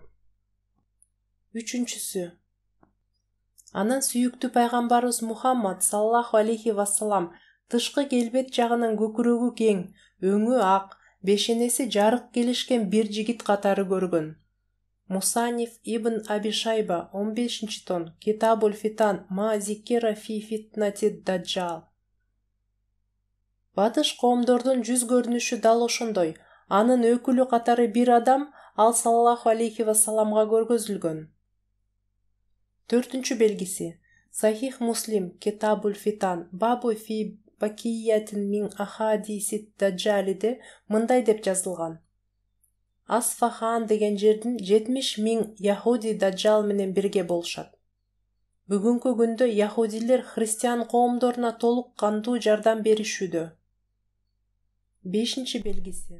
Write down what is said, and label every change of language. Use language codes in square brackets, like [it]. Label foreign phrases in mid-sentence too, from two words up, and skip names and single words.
[ky] Үчүнчүсү. Анан сүйүктүү пайгамбарыбыз Мухаммад [ar] صلى الله عليه وسلم [ky] тышкы келбет жагынан көкүрөгү кең, өңү ак, бешенеси жарык келишкен бир жигит катары көргөн. Мусаниф ибн Аби Шайба 15-том Китабуль Фитан ма зикира фи фитнати даджал. Батыш коомдордун жүз көрүнүшү дал ошондой. Анын өкүлү катары бир адам ал [ar] صلى الله عليه وسلم [ky] көргөзүлгөн. Төртүнчү белгиси. Сахих Муслим Китабуль Фитан Бабу фи бакиятин мин ахадисит даджалиде мындай деп жазылган. Асфахан деген жердин 70 000 яхуди даджал менен бирге болушат. Бүгүнкү күндө яхудилер христиан коомдоруна толук кандуу жардам беришүүдө. Бешинчи белгиси.